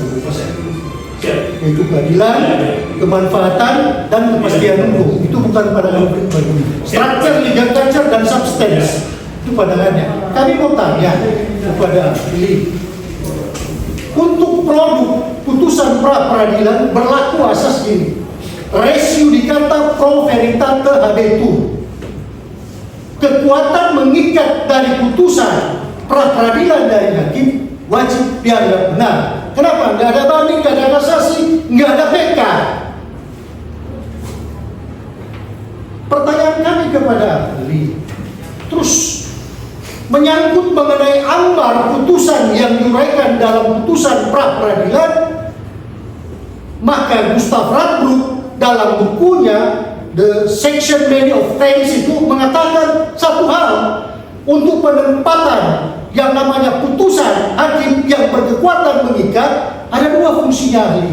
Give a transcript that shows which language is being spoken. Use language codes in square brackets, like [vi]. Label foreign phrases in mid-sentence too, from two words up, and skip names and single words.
[id] Yaitu keadilan, kemanfaatan, dan kepastian hukum. Itu bukan pandangan Friedman. Structure, [en] legal culture, [id] dan substance itu pandangannya. Kami mau tanya kepada ahli, untuk produk putusan pra peradilan berlaku asas ini, [la] res judicata pro veritate habetur. [id] Kekuatan mengikat dari putusan pra peradilan dari hakim wajib dianggap benar. Kenapa? Nggak ada banding, nggak ada kasasi, nggak ada PK. Pertanyaan kami kepada ahli, terus menyangkut mengenai amar putusan yang diuraikan dalam putusan pra peradilan, maka Gustav Radbruch dalam bukunya The Section Many of Things itu mengatakan satu hal, untuk penempatan yang namanya putusan hakim yang berkekuatan mengikat ada dua fungsinya ahli.